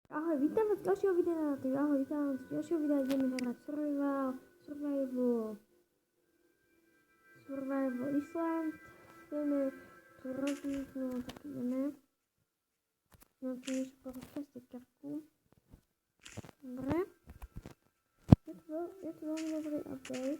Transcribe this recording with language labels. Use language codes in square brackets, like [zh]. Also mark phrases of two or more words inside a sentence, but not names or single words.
[sk] Ahoj, vítám vás z dalšího videa na TV. Ahoj, vítám vás z dalšího videa, ideme hrať Survival Island. Ideme tu robiť, no tak ideme. No tu niečo porozkať karku. Dobre. Je to veľmi dobrý update.